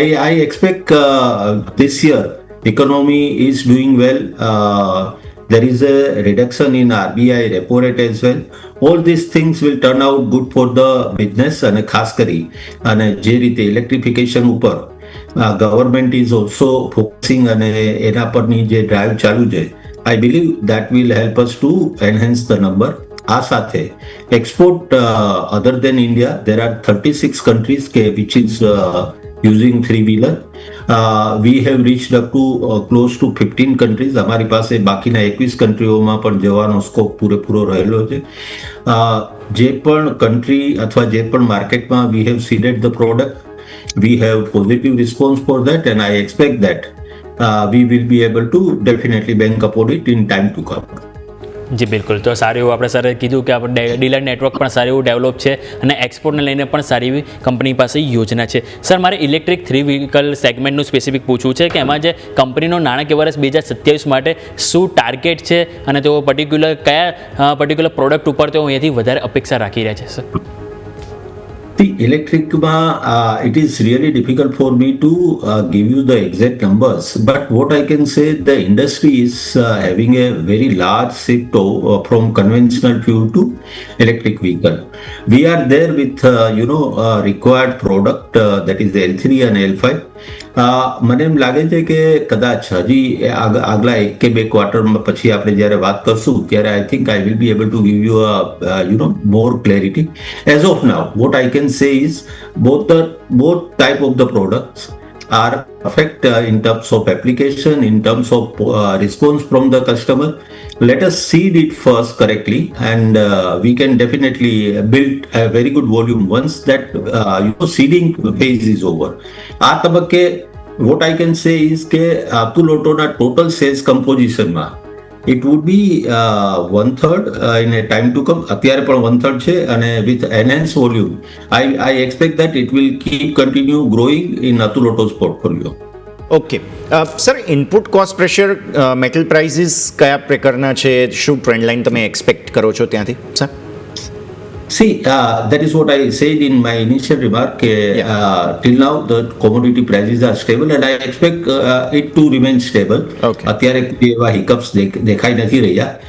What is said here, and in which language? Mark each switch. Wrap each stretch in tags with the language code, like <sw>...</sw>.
<en>I expect this year economy is doing well. There is a reduction in RBI repo rate as well. All these things will turn out good for the business.</en> <gu>અને ખાસ કરી અને જે રીતે electrification ઉપર</gu> <en>government is also focusing</en> <gu>અને એના પરની જે ડ્રાઈવ ચાલુ છે,</gu> <en>I believe that will help us to enhance the number.</en> <gu>આ સાથે</gu> <en>Export other than India, there are 36 countries કે which is using 3-wheeler. We have reached up to close to 15 countries.</en> <gu>અમારી પાસે બાકીના 21 કન્ટ્રીઓમાં પણ જવાનો સ્કોપ પૂરેપૂરો રહેલો છે. જે પણ કન્ટ્રી અથવા જે પણ માર્કેટમાં</gu> <en>we have seeded the product, we have positive response for that, and I expect that we will be able to definitely bank upon it in time to come.</en> <gu>જી બિલકુલ. તો સારું એવું આપણે સરે કીધું કે આપણે ડીલર નેટવર્ક પણ સારું એવું ડેવલપ છે અને એક્સપોર્ટને લઈને પણ સારી એવી કંપની પાસે યોજના છે. સર, મારે ઇલેક્ટ્રિક 3 વ્હીકલ સેગમેન્ટનું સ્પેસિફિક પૂછવું છે કે એમાં જે કંપનીનો નાણાકીય વર્ષ 2027 માટે શું ટાર્ગેટ છે અને તેઓ કયા પર્ટિક્યુલર પ્રોડક્ટ ઉપર તેઓ અહીંયાથી વધારે અપેક્ષા રાખી રહ્યા છે sir?</gu> <en>The electric, it is really difficult for me to give you the exact numbers, but what I can say, the industry is having a very large shift from conventional fuel to electric vehicle. We are there with required product, that is L3 and L5.</en> <gu>મને એમ લાગે છે કે કદાચ હજી આગલા 1 કે 2 ક્વાર્ટરમાં પછી આપણે જ્યારે વાત કરશું ત્યારે</gu> <en>I think I will be able to give you more clarity. As of now what I can say is both type of the products are perfect in terms of application, in terms of response from the customer. Let us seed it first correctly, and we can definitely build a very good volume once that seeding phase is over.</en> <gu>આ તબક્કે</gu> <en>what I can say is કે Atul Autoના total sales composition માં it would be 1/3 in a time to come.</en> <gu>અત્યારે પણ 1/3 છે, અને</gu> <en>with enhanced volume I expect that it will keep continue growing in Atul Auto's portfolio.</en> <gu>Okay sir, input cost pressure, metal prices કયા પ્રકારના છે, શું trend line તમે expect કરો છો ત્યાંથી sir?</gu> <en>See, that is what I said in my initial remark. Till now, the commodity prices are stable, and I expect it to remain stable. Okay.</en> <gu>અત્યારે એવા hiccups દેખાઈ નથી રહ્યા.</gu>